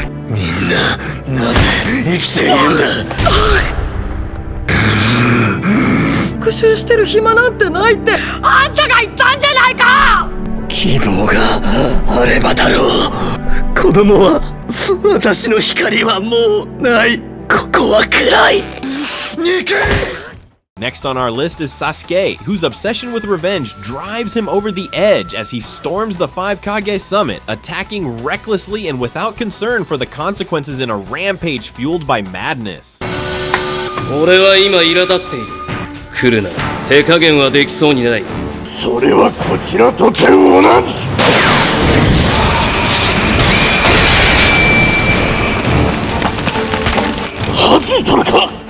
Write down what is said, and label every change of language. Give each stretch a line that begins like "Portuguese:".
Japanese: みんな、なぜ生きているんだ。復讐してる暇なんてないってあんたが言ったんじゃないか。希望があればだろう。子供は、私の光はもうない。ここは暗い。逃げ。
English: Next on our list is Sasuke, whose obsession with revenge drives him over the edge as he storms the Five Kage summit, attacking recklessly and without concern for the consequences in a rampage fueled by madness.
Japanese: 俺は今苛立っている。来るな、手加減はできそうにない。それはこちらとて同じ。弾いとるか。